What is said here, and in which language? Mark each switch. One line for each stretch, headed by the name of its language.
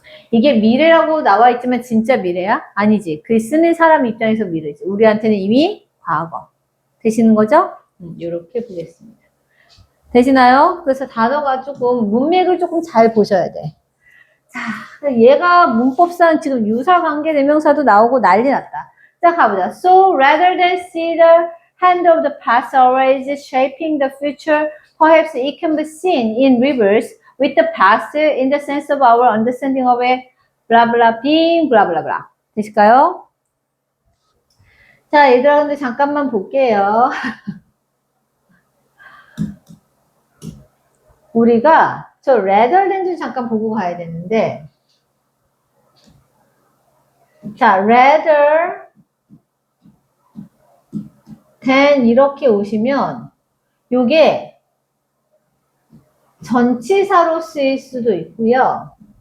Korean: 이게 미래라고 나와 있지만 진짜 미래야? 아니지. 글 쓰는 사람 입장에서 미래지. 우리한테는 이미 과거. 되시는 거죠? 이렇게 보겠습니다. 되시나요? 그래서 단어가 조금 문맥을 조금 잘 보셔야 돼. 자, 얘가 문법상 지금 유사관계 대명사도 나오고 난리 났다. 자, 가보자.
English: So rather than see the hand of the past always shaping the future, perhaps it can be seen in reverse with the past in the sense of our understanding of it, blah blah being blah blah blah.
Korean: 되실까요? 자, 얘들아, 근데 잠깐만 볼게요. 우리가 저 rather than 좀 잠깐 보고 가야 되는데, 자, rather than 이렇게 오시면 요게 전치사로 쓰일 수도 있고요.